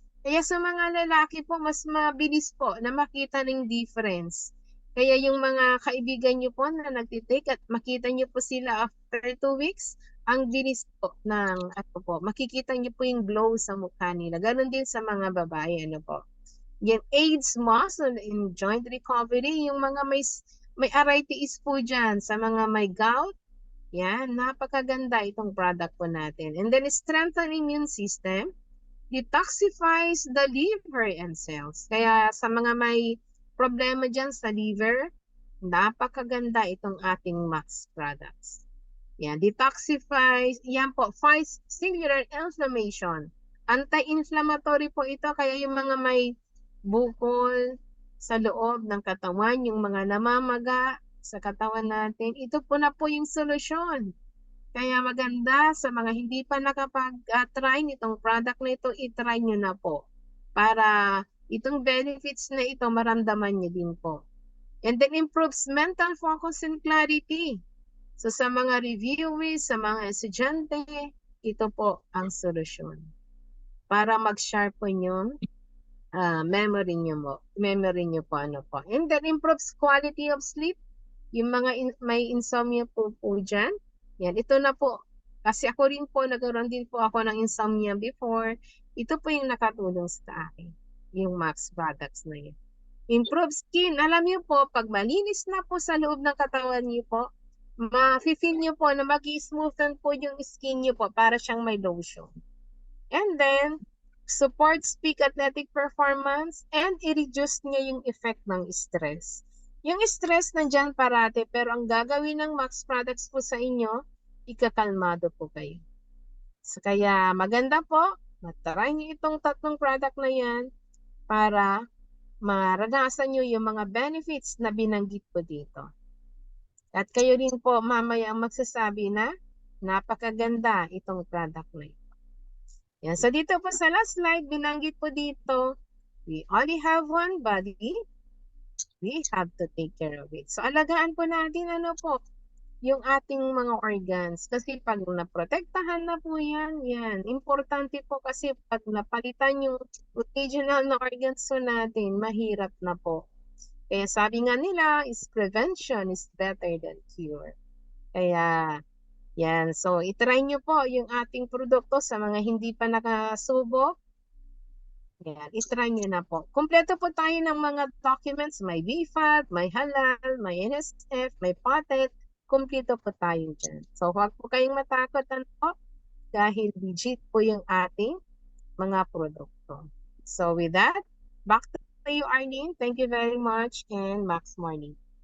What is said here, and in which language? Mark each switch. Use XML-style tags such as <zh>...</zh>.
<tl>Kaya sa mga lalaki po, mas mabilis po na makita ng difference. Kaya yung mga kaibigan nyo po na nagtitake at makita nyo po sila after 2 weeks, ang bilis po ng, ano po, makikita nyo po yung glow sa mukha nila. Ganon din sa mga babae, ano po.</tl> <en>Yan, AIDS, muscle, and joint recovery.</en> <tl>Yung mga may arthritis po dyan, sa mga may gout, yan, napakaganda itong product po natin.</tl> <en>And then, strengthen immune system, detoxifies the liver and cells.</en> <tl>Kaya sa mga may problema dyan sa liver, napakaganda itong ating Max products.</tl> <en>Yan, detoxifies, yan po, fights cellular inflammation.</en> <tl>Anti-inflammatory po ito, kaya yung mga may bukol sa loob ng katawan, yung mga namamaga sa katawan natin, ito po na po yung solusyon. Kaya maganda sa mga hindi pa nakapag-try nitong product na ito, i-try nyo na po. Para itong benefits na ito, maramdaman nyo din po.</tl> <en>And then improves mental focus and clarity.</en> <tl>So sa mga reviewers, sa mga estudyante, ito po ang solusyon. Para mag-sharpen yung memory nyo po, ano po.</tl> <en>And then improves quality of sleep.</en> <tl>Yung mga may insomnia po dyan, yan, ito na po. Kasi ako rin po, nagkaroon din po ako ng insomnia before. Ito po yung nakatulong sa akin, yung Max products na yun.</tl> <en>Improve skin.</en> <tl>Alam niyo po, pag malinis na po sa loob ng katawan niyo po, ma-feel niyo po na mag-i-smoothen po yung skin niyo po para siyang may lotion.</tl> <en>And then, supports peak athletic performance and</en> <tl>i-reduce niya yung</tl> <en>effect ng stress.</en> <tl>Yung stress nandyan parate, pero ang gagawin ng Max products po sa inyo, ikakalmado po kayo. So, kaya maganda po, matry niyo itong tatlong product na yan para maranasan nyo yung mga benefits na binanggit po dito. At kayo rin po mamaya ang magsasabi na napakaganda itong product na ito. Yan. So dito po sa last slide, binanggit po dito,</tl> <en>we only have one body, we have to take care of it.</en> <tl>So alagaan po natin ano po, yung ating mga organs. Kasi pag naprotektahan na po yan, importante po kasi pag napalitan yung original na organs po natin, mahirap na po. Kaya sabi nga nila,</tl> <en>is prevention is better than cure.</en> <tl>Kaya, yan. So, itry nyo po yung ating produkto sa mga hindi pa nakasubok. Yan, itry nyo na po. Kompleto po tayo ng mga documents. May BFAD, may halal, may NSF, may POTET. Kompleto po tayo dyan. So, huwag po kayong matakot po dahil legit po yung ating mga produkto.</tl> <en>So, with that, back to you, Arlene. Thank you very much and Max Morning.</en>